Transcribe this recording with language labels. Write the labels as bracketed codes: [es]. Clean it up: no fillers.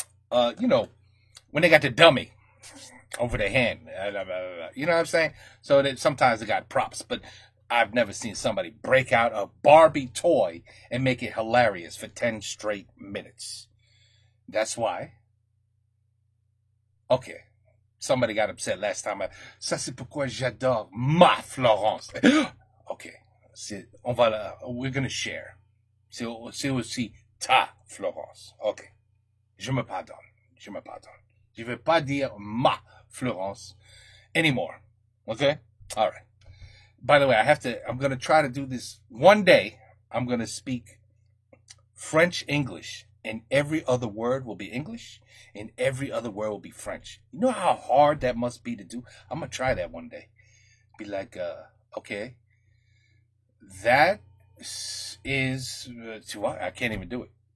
[en] When they got the dummy over their hand. You know what I'm saying? So that sometimes they got props, but I've never seen somebody break out a Barbie toy and make it hilarious for 10 straight minutes. That's why. Okay. Somebody got upset last time. [fr] Ça, c'est pourquoi j'adore ma Florence. [en] Okay. We're going to share. [fr] C'est aussi ta Florence. [en] Okay. [fr] Je me pardonne. Je ne vais pas dire ma Florence [en] anymore. Okay? All right. By the way, I'm going to try to do this one day. I'm going to speak French English, and every other word will be English, and every other word will be French. You know how hard that must be to do? I'm going to try that one day. Be like, okay, that is, I can't even do it.